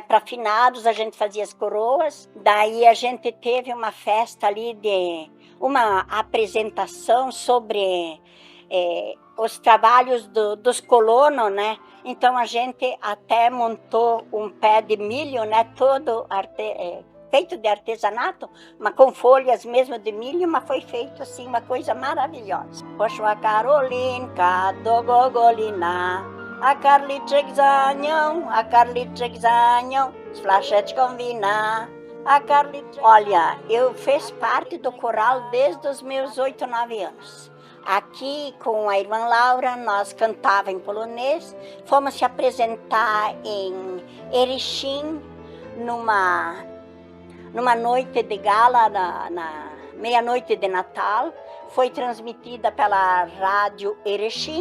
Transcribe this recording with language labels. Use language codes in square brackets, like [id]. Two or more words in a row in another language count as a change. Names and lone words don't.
[pt] Para finados a gente fazia as coroas. Daí a gente teve uma festa ali uma apresentação sobre os trabalhos dos colonos, né? Então a gente até montou um pé de milho, né? Todo feito de artesanato, mas com folhas mesmo de milho, mas foi feito assim, uma coisa maravilhosa. [pl] Poszła Karolinka do Gogolina, a karliczek za nią, z flaszeczką wina, a karliczek... [pt] Olha, eu fiz parte do coral desde os meus 8, 9 anos. Aqui, com a irmã Laura, nós cantávamos em polonês, fomos se apresentar em Erechim, numa noite de gala, na meia-noite de Natal, foi transmitida pela rádio Erechim.